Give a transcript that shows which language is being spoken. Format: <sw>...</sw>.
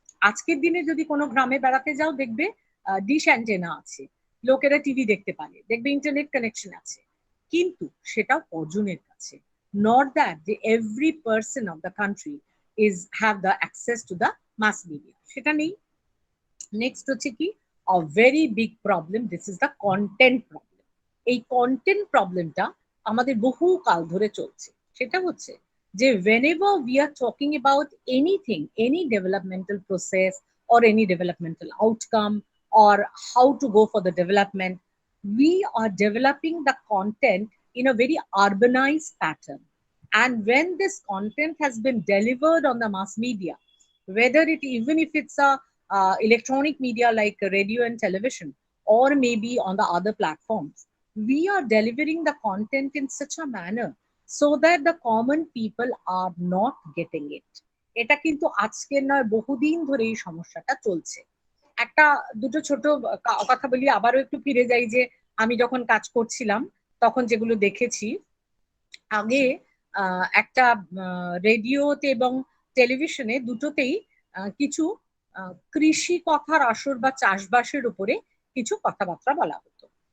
<bn>আজকের দিনে যদি কোনো গ্রামে বেড়াতে যাও দেখবে ডিশ অ্যান্টেনা আছে, লোকেরা টিভি দেখতে পারে, দেখবে ইন্টারনেট কানেকশন আছে, কিন্তু সেটাও কজনের কাছে,</bn> <en>not that</en> <bn>যে</bn> <en>every person of the country is have the access to the mass media,</en> <bn>সেটা নেই। নেক্সট হচ্ছে কি</bn> <en>a very big problem, this is the content problem.</en> <bn>এই কন্টেন্ট প্রবলেমটা আমাদের বহু কাল ধরে চলছে। সেটা হচ্ছে যে</bn> <en>whenever we are talking about anything, any developmental process or any developmental outcome or how to go for the development, we are developing the content in a very urbanized pattern. And when this content has been delivered on the mass media, whether it even if it's a electronic media like radio and television, or maybe on the other platforms, we are delivering the content in such a manner so that the common people are not getting it.</en> <bn>এটা কিন্তু আজকের নয়, বহুদিন ধরে এই সমস্যাটা চলছে। একটা দুটো ছোট কথা বলি, আবারও একটু ফিরে যাই যে আমি যখন কাজ করছিলাম তখন যেগুলো দেখেছি, আগে একটা রেডিওতে এবং টেলিভিশনে দুটোতেই কিছু কৃষি কথার আসর বা চাষবাসের উপরে কিছু কথাবার্তা বলা হতো।</bn>